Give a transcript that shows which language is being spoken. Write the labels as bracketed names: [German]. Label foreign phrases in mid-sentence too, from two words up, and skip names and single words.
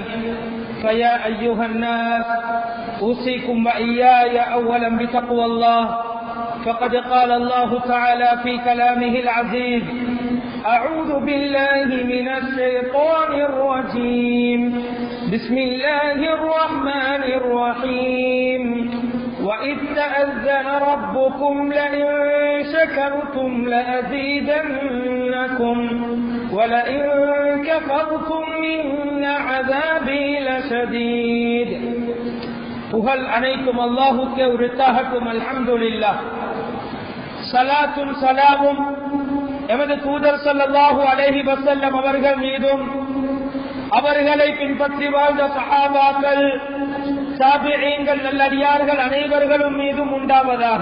[Arabic] فيا أيها الناس أوصيكم وإياي أولا بتقوى الله، فقد قال الله تعالى في كلامه العزيز: أعوذ بالله من الشيطان الرجيم، بسم الله الرحمن الرحيم. وإذ تأذن ربكم لئن شكرتم لأزيدنكم ولئن كفرتم إن عذابي لشديد. [Tamil] புகழ் அனைத்தும் அல்லாஹுக்கே உரித்தாகட்டும். [Arabic] الحمد لله. [Tamil] ஸலாத்தும் ஸலாமும் எமது தூதர் [Arabic] صلى الله عليه وسلم [Tamil] அவர்கள் மீதும், அவர்களை பின்பற்றி வாழ்ந்த சஹாபாக்கள், தாபிஈன்கள், நல்லடியார்கள் அனைவர்களும் மீதும் உண்டாவதாக.